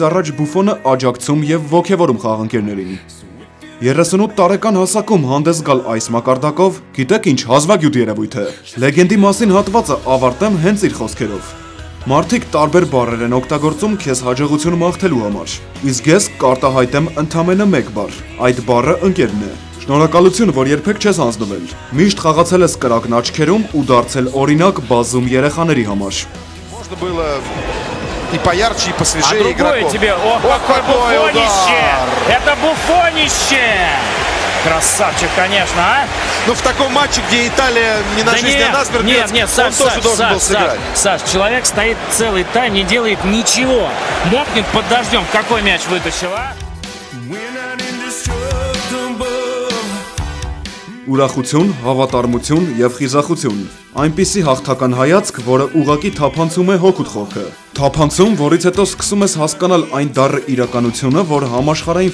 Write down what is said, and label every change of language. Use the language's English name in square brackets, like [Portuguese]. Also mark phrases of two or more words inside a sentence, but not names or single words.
[Armenian] առաջ Բուֆոնը աջակցում եւ ոգևորում խաղընկերներին։ 38 տարեկան հասակում հանդես գալ այս մակարդակով, գիտեք ինչ հազվագյուտ երևույթ է։ Լեգենդի մասին հատվածը ավարտեմ հենց իր խոսքերով։ Մարդիկ տարբեր բառեր են օգտագործում քեզ հաջողություն մաղթելու համար։ Իսկ ես կարտահայտեմ ընդամենը մեկ բառ։ Այդ բառը ընկերն է։ Շնորհակալություն, որ երբեք չես հանձնվել։ Միշտ խաղացել ես կրակն աչքերում ու դարձել օրինակ բազում երեխաների համար։ [Russian] Можно было и поярче, и посвежее игроков. Тебе, ох, какой Буфонище! Это Буфонище! Красавчик, конечно, а? Ну, в таком матче, где Италия не на жизнь, а на смерть, нет, он тоже должен был сыграть. Саш, человек стоит целый тайм, не делает ничего. Мокнет под дождем. Какой мяч вытащил, а? [Armenian] Ուրախություն, հավատարմություն եւ խիզախություն։ Այնպիսի հաղթական հայացք, որը ուղղակի թափանցում է հոգուտ խորքը։ Թափանցում, որից հետո սկսում ես հասկանալ այն դառը իրականությունը, որ համաշխարհային